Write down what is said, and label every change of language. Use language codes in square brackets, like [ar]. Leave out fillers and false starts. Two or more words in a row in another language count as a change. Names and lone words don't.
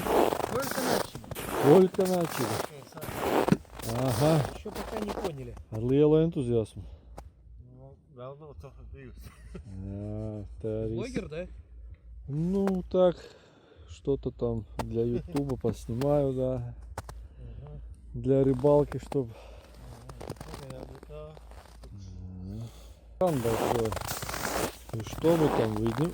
[ru] Только начали. Ага. Еще пока не поняли. [lv] Ar lielu entuziasmu. Nu, vēl nav tā bijusi. Jā, tā arī. [ru] Блогер, да? Ну, так, что-то там для ютуба поснимаю, да. для рыбалки, чтобы... Там большой. И что мы там видим?